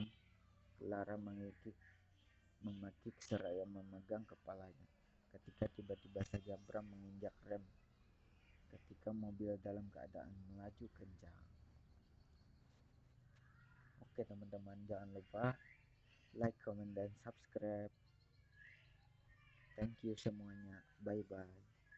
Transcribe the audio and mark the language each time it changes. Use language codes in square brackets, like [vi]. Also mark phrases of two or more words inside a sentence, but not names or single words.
[id] Clara memekik seraya memegang kepalanya. Ketika tiba-tiba saja Bram menginjak rem ketika mobil dalam keadaan melaju kencang. Oke teman-teman, jangan lupa [en] like, comment, [id] dan subscribe. [en] Thank you semuanya. Bye-bye.